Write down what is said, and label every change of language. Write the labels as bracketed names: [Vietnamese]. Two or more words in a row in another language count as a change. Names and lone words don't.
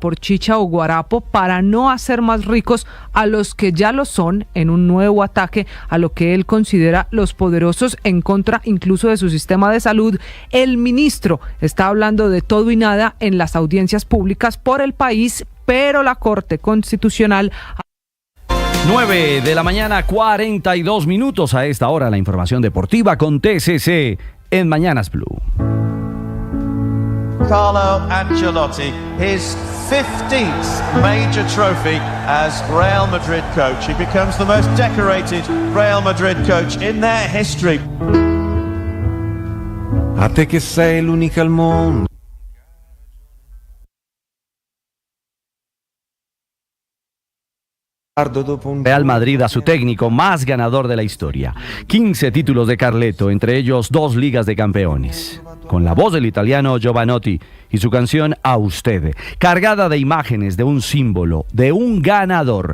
[Spanish] por chicha o guarapo para no hacer más ricos a los que ya lo son en un nuevo ataque a lo que él considera los poderosos en contra incluso de su sistema de salud, el ministro está hablando de todo y nada en las audiencias públicas por el país, pero la Corte Constitucional... 9 de la mañana, 42 minutos. A esta hora la información deportiva con TCC en Mañanas Blue. [English] Carlo Ancelotti, his 15th major trophy as Real Madrid coach. He becomes the most decorated Real Madrid coach in their history. [Italian] A te che sei l'unica al mondo. [Spanish] Real Madrid a su técnico más ganador de la historia. 15 títulos de Carleto, entre ellos 2 ligas de campeones. Con la voz del italiano Giovanotti y su canción A Usted, cargada de imágenes de un símbolo, de un ganador.